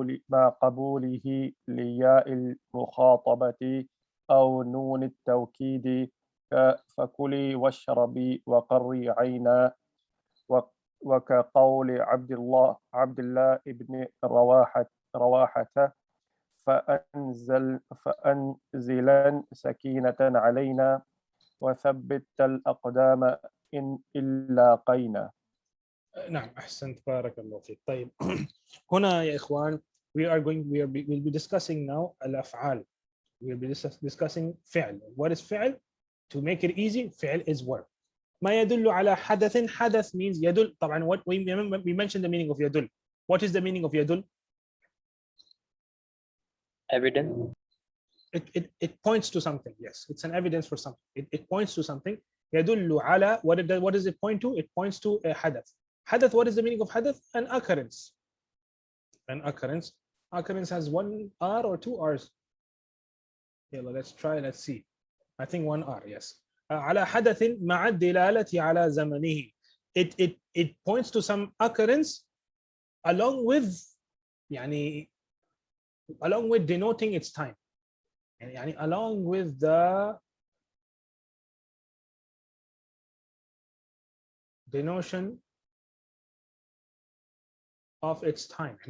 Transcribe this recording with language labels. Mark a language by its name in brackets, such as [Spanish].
[Arabic] مع قبوله لياء المخاطبة أو نون التوكيد فكلي واشربي وقري عينا، وكقول عبد الله ابن رواحة فأنزلا سكينة علينا وثبت الأقدام إن لاقينا. نعم أحسنت بارك الله فيك. طيب هنا يا إخوان [English] we'll be discussing now [Arabic] الأفعال. [English] We'll be discussing فعل. What is فعل? To make it easy, فعل is verb. [Arabic] ما يدل على حدث means يدل. [English] طبعا what we mentioned the meaning of يدل. What is the meaning of يدل? Evidence. It points to something. Yes, it's an evidence for something. It points to something. [Arabic] يدل على [English] what does it point to? It points to a حدث. حدث, what is the meaning of حدث? An occurrence. An occurrence. Occurrence has one R or two R's. Yeah, let's try. Let's see. I think one R. Yes. [Arabic] على حدث مع الدلالة على زمنه. [English] It points to some occurrence along with denoting its time. يعني along with the denotion of its time.